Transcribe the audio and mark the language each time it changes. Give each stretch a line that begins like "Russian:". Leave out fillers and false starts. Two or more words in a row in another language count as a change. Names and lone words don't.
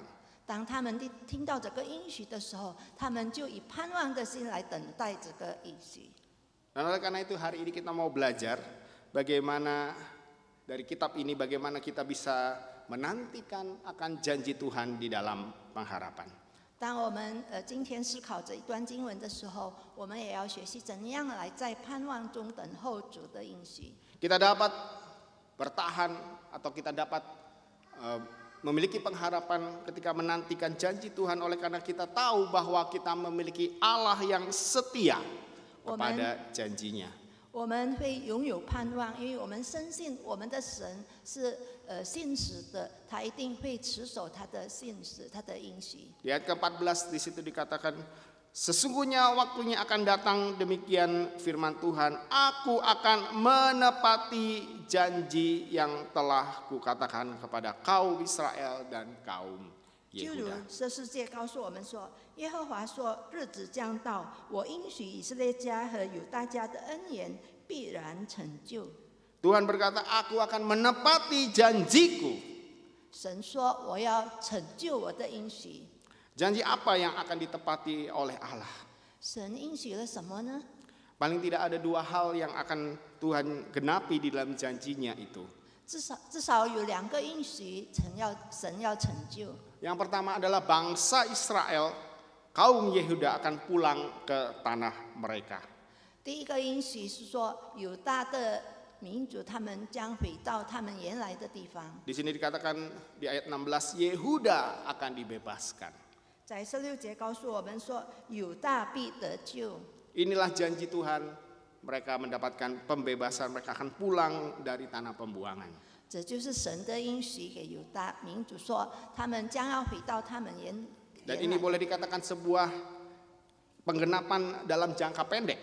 Chinese: 当他们听到这个应许的时候，他们就以盼望的心来等待这个应许。
Indonesian: Dan oleh karena itu hari ini kita mau belajar bagaimana dari kitab ini, bagaimana kita bisa menantikan akan janji Tuhan di dalam pengharapan.
Chinese: 当我们今天思考这一段经文的时候，我们也要学习怎样来在盼望中等候主的应许。
Indonesian: Kita dapat bertahan atau kita dapat memiliki pengharapan ketika menantikan janji Tuhan oleh karena kita tahu bahwa kita memiliki Allah yang setia kepada janjinya.
Chinese: 我们会拥有盼望，因为我们深信我们的神是信实的，他一定会持守他的信实，他的应许。
Indonesian: Di ayat ke-14 di situ dikatakan, sesungguhnya waktunya akan datang, demikian firman Tuhan, aku akan menepati janji yang telah kukatakan kepada kaum Israel dan kaum
Chinese: 就如
Indonesian: Yehuda.
Chinese: 这世界告诉我们说，耶和华说，日子将到，我应许以色列家和犹大家的恩言必然成就。
Indonesian: Tuhan berkata, aku akan menepati janjiku.
Chinese: 神说，我要成就我的应许。
Indonesian: Janji apa yang akan ditepati oleh Allah?
Chinese: 神应许了什么呢？
Indonesian: Paling tidak ada dua hal yang akan Tuhan genapi di dalam janjinya itu.
Chinese: 至少有两个应许，神要成就。
Indonesian: Yang pertama adalah bangsa Israel, kaum Yehuda akan pulang ke tanah mereka.
Chinese: 第一个应许是说，犹大的民族他们将回到他们原来的地方。
Indonesian: Di sini dikatakan di ayat 16, Yehuda akan dibebaskan.
Chinese: 在16节告诉我们说，犹大必得救。
Indonesian: Inilah janji Tuhan, mereka mendapatkan pembebasan, mereka akan pulang dari tanah pembuangan.
Chinese: 这就是神的应许给犹大民族说，他们将要回到他们原
Indonesian: Dan ini
Chinese: 来。
Indonesian: boleh dikatakan sebuah penggenapan dalam jangka pendek.